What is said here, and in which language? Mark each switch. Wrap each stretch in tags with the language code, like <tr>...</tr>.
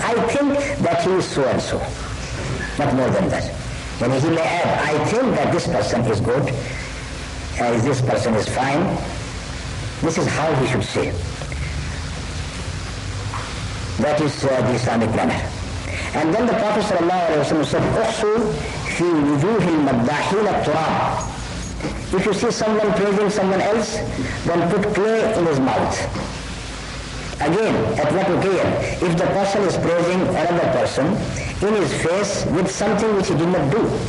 <en>I think that he is so and so. Not more than that. And he may add, I think that this person is good, this person is fine. This is how he should say. That is the Islamic manner. And then the Prophet ﷺ said,</en> <ar>أحسوا في وجوه المداحين التراب.</ar> <en>If you see someone praising someone else, then put clay in his mouth. Again, at what occasion? If the person is praising another person in his face with something which he did not do.</en>